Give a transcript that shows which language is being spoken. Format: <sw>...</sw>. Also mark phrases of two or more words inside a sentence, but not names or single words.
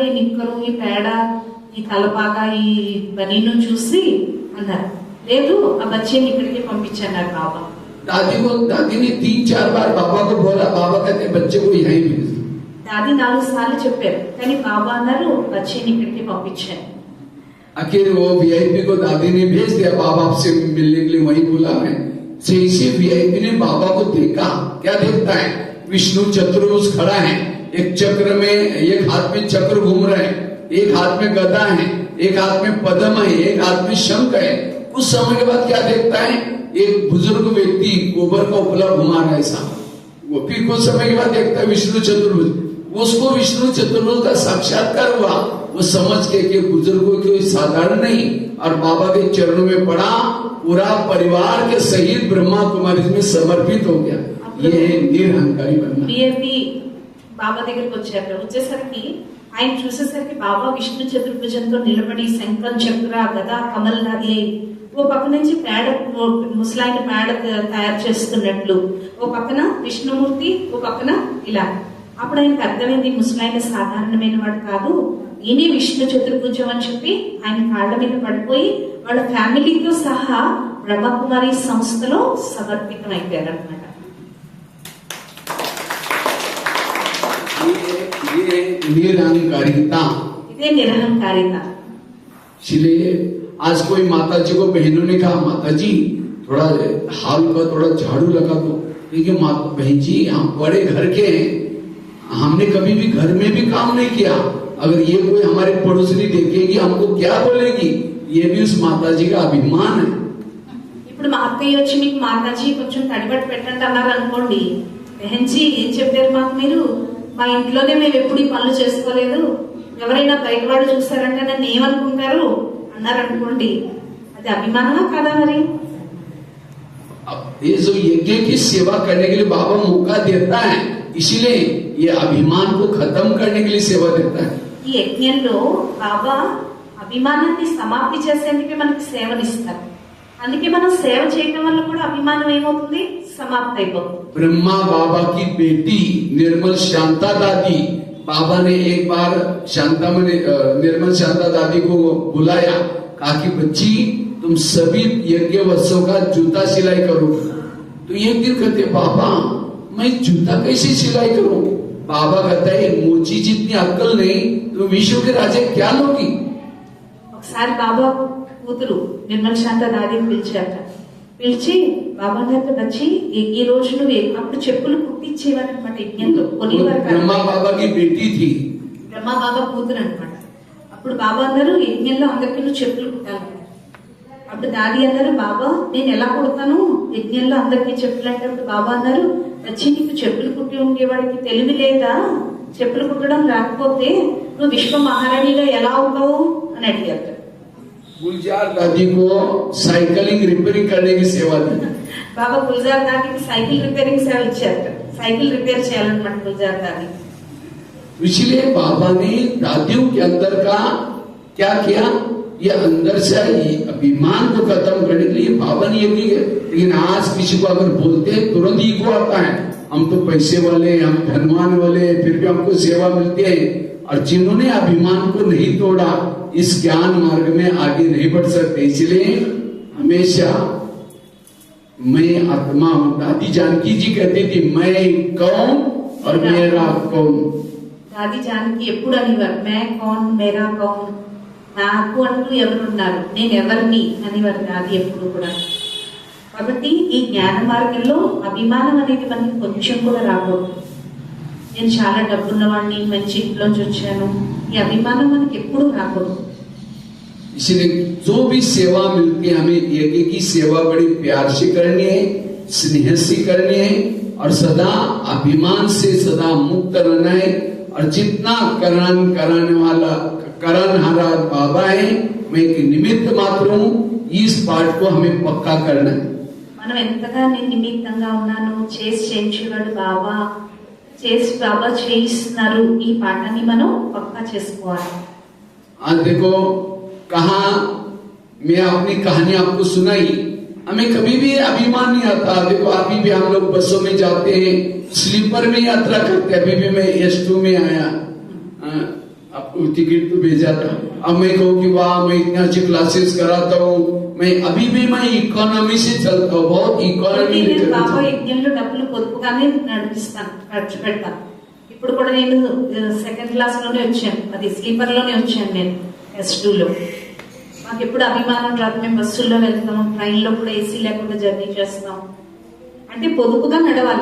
<te>ఈ నిక్కరు, ఈ పేడ, ఈ తలపాగా, ఈ బనీను చూసి అన్నారు. లేదు, ఆ బచ్చేని ఇక్కడికి పంపించన్నారు బాబా.</te> <hi>दादी ने 3-4 बार बाबा को बोला, बाबा कहते बच्चे को यहीं भेज दो.</hi> <te>దాది 4 సార్లు చెప్పారు, కానీ బాబా అన్నారు బచ్చేని ఇక్కడికి పంపించారు.</te> <hi>आखिर वो वीआईपी को दादी ने भेज दिया, बाबा आपसे मिलने के लिए वहीं बुला है. इसी वीआईपी ने बाबा को देखा. क्या देखता है? विष्णु चतुर्भुज खड़ा है, एक चक्र में, एक हाथ में चक्र घूम रहे हैं, एक हाथ में गदा है, एक हाथ में पद्म है, एक हाथ में शंख है. कुछ समय के बाद क्या देखता है? एक बुजुर्ग व्यक्ति गोबर का उपला घुमा रहा है साहब. वो फिर कुछ समय के बाद देखता है विष्णु चतुर्भुज. उसको विष्णु चतुर्भुज का साक्षात्कार हुआ. वो समझ के कि बुजुर्गों कोई साधारण नहीं, और बाबा के चरणों में पड़ा, पूरा परिवार के सहित ब्रह्मा कुमारी में समर्पित हो गया. ये निरहंकारी बनना.</hi> <te>విఐపి బాబా దగ్గరికి వచ్చారు. వచ్చేసరికి ఆయన చూసేసరికి బాబా విష్ణు చతుర్భుజంతో నిలబడి శంఖం, చక్ర, గద, కమల్నాది అయి ఓ పక్క నుంచి పేడ, ముసలాయిన పేడ తయారు చేస్తున్నట్లు, ఓ పక్కన విష్ణుమూర్తి, ఓ పక్కన ఇలా. అప్పుడు ఆయనకు అర్థమైంది, ముసలాయిన సాధారణమైన వాడు కాదు, ఈయనే విష్ణు చతుర్భుజం అని చెప్పి ఆయన కాళ్ళ మీద పడిపోయి వాళ్ళ ఫ్యామిలీతో సహా బ్రహ్మకుమారి సంస్థలో సమర్పితం అయిపోయారు అనమాట.</te> <hi>ये निरहंकारिता.</hi> <te>ఇదే నిరహంకారిత.</te> <hi>इसलिए आज कोई माता जी को बहनों ने कहा, माता जी थोड़ा हाल का थोड़ा झाड़ू लगा दो. देखिए बहन जी, हम बड़े घर के हैं, हमने कभी भी घर में भी काम नहीं किया. अगर ये कोई हमारे पड़ोसी देखेगी हमको क्या बोलेगी? ये भी उस माता जी का अभिमान है.</hi> <te>ఇప్పుడు మా అత్తయ్య వచ్చి మీకు మాతాజీ కొంచెం తడిబట్టి పెట్టండి అన్నారు అనుకోండి, బెహన్జీ ఏం చెప్పారు మాకు మీరు? మా ఇంట్లోనే మేము ఎప్పుడు ఈ పనులు చేసుకోలేదు, ఎవరైనా బయట వాడు చూస్తారంటే నన్ను ఏమనుకుంటారు అన్నారు అనుకోండి, అది అభిమానమా కాదా? మరి</te> <hi>ये जो यज्ञ की सेवा करने के लिए बाबा मौका देता है, इसीलिए ये अभिमान को खत्म करने के लिए सेवा देता है.</hi> <te>ఈ యజ్ఞంలో బాబా అభిమానాన్ని సమాప్తి చేసేందుకే మనకి సేవనిస్తారు. అందుకే మనం సేవ చేయటం వల్ల కూడా అభిమానం ఏమవుతుంది, సమాప్తి అయిపోతుంది.</te> <hi>ब्रह्मा बाबा की बेटी निर्मल शांता दादी, बाबा ने एक बार निर्मल शांता दादी को बुलाया, कहा कि बच्ची तुम सभी यज्ञ वत्सों का जूता सिलाई करोगी। तो एक दिन कहते बाबा मैं जूता कैसे सिलाई करूं? बाबा कहता है मोची जितनी अक्कल नहीं तो विश्व के राजे क्या लोगी।</hi> <te>ఒకసారి బాబా కూతురు నిర్మల్ శాంత దాదిని పిలిచారట. పిలిచి బాబా గారితో వచ్చి ఈ రోజు నువ్వు అప్పుడు చెప్పులు కుట్టించేవారనమాట యజ్ఞంలో కొనేవారు.</te> <hi>ब्रह्मा बाबा की बेटी थी,</hi> <te>బ్రహ్మ బాబా కూతురు అనమాట. అప్పుడు బాబా అన్నారు యజ్ఞంలో అందరికీ నువ్వు చెప్పులు కుట్టాలి. అప్పుడు దాది అన్నారు బాబా నేను ఎలా కుడతాను యజ్ఞంలో అందరికీ చెప్పులు అంటే. అప్పుడు బాబా అన్నారు వచ్చి నీకు చెప్పులు కుట్టి ఉండేవాడికి తెలివి లేదా? చెప్పులు కుట్టడం రాకపోతే నువ్వు విశ్వ మహారాణిగా ఎలా అవుతావు అని అడిగారు.</te> <hi>गुलजार दादी को</hi> <en>cycling repairing</en> <hi>करने की सेवा दी।</hi> <te>బాబా గుల్జార్ దాదికి</te> <en>cycle repairing</en> <te>సేవ ఇచ్చారు.</te> <en>cycle repair</en> <te>చేయాలన్నమాట గుల్జార్ దాది.</te> <hi>इसलिए बाबा ने दादियों के अंदर का क्या किया, ये अंदर से अभिमान को खत्म करने के लिए बाबा ने ये किया। लेकिन आज किसी को अगर बोलते हैं तुरंत ईगो आता है, हम तो पैसे वाले, हम धनवान वाले, फिर भी हमको सेवा मिलती है। और जिन्होंने अभिमान को नहीं तोड़ा इस ज्ञान मार्ग में आगे नहीं बढ़ सकते। इसलिए हमेशा मैं आत्मा हूं। दादी जानकी जी कहती थी मैं कौन और मेरा कौन।</hi> <te>దాది జానకి ఎప్పుడు అనేవారు</te> <hi>मैं कौन मेरा कौन,</hi> <te>నాకు అంటూ ఎవరున్నారు, నేను ఎవరిని అనేవారు దాది ఎప్పుడు కూడా. కాబట్టి ఈ జ్ఞాన మార్గంలో అభిమానం అనేది మనకి కొంచెం కూడా రాకూడదు. నేను చాలా డబ్బున్నవాడిని, మంచి ఇంట్లోంచి వచ్చాను, ఈ అభిమానం మనకి ఎప్పుడు రాకూడదు.</te> <hi>इसलिए जो भी सेवा मिलती है हमें यज्ञ की सेवा बड़ी प्यार से करनी है, स्नेह से करनी है और सदा अभिमान से सदा मुक्त रहना है। और जितना कराने वाला करणहारा बाबा है, मैं एक निमित्त मात्र हूँ, इस पाठ को हमें पक्का करना है।</hi> <te>మనం ఎంతగా నేను నిమిత్తంగా ఉన్నాను, చేసి చేయించేవాడు బాబా, చేసి బాబా చేయిస్తున్నారు, ఈ పాఠాన్ని మనం పక్కా చేసుకోవాలి.</te> <hi>आज देखो कहा मैं अपनी कहानी आपको सुनाई, हमें कभी भी अभिमान नहीं आता। देखो अभी भी हम लोग बसों में जाते हैं, स्लीपर में यात्रा करते हैं। अभी भी मैं S2 में आया, आपको टिकट तो भेजा था। अब मैं कहूँ कि वाह मैं इतनी अच्छी क्लासेस कराता हूँ, मैं अभी भी मैं इकोनॉमी से चलता हूँ, बहुत इकोनॉमी</hi> <te>బాబా యజ్ఞంలో డబ్బులు పొదుపుగానే నడిపిస్తాను, ఖర్చు పెడతాను. ఇప్పుడు కూడా నేను</te> <en>second class</en> <te>లోనే వచ్చాను, అది స్లీపర్ లోనే వచ్చాను నేను S2 లో. మాకు ఎప్పుడు అభిమానం రాదు, మేము బస్సుల్లో వెళ్తాం, ట్రైన్ లో కూడా ఏసీ లేకుండా జర్నీ చేస్తాం. అంటే పొదుపుగా నడవాలి.</te>